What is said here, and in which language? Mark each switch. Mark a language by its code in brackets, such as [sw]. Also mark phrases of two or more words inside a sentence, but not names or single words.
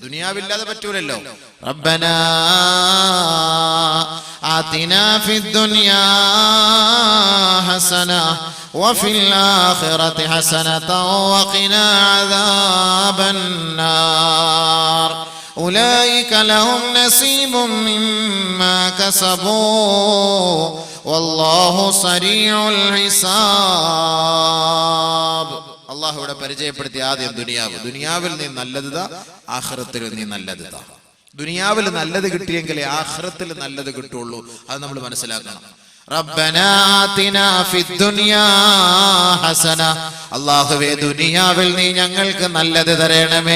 [ml] ദുനിയാവില്ലാതെ പറ്റൂലല്ലോ. [ar] ربنا آتنا في الدنيا حسنة وفي الآخرة حسنة وقنا عذاب النار أولئك لهم نصيب مما كسبوا والله سريع الحساب. [ml] അല്ലാഹു ഇവിടെ പരിചയപ്പെടുത്തി ആദ്യം ദുനിയാവ്. ദുനിയാവിൽ നീ നല്ലതാ, ആഖിറത്തിൽ നീ നല്ലതാ. ദുനിയാവിൽ നല്ലത് കിട്ടിയെങ്കിലേ ആഖിറത്തിൽ നല്ലത് കിട്ടുള്ളൂ. അത് നമ്മൾ മനസ്സിലാക്കണം. [ar] ربنا آتنا في الدنيا حسنة. [ml] അല്ലാഹുവേ, ദുനിയാവിൽ നീ ഞങ്ങൾക്ക് നല്ലത് തരണമേ.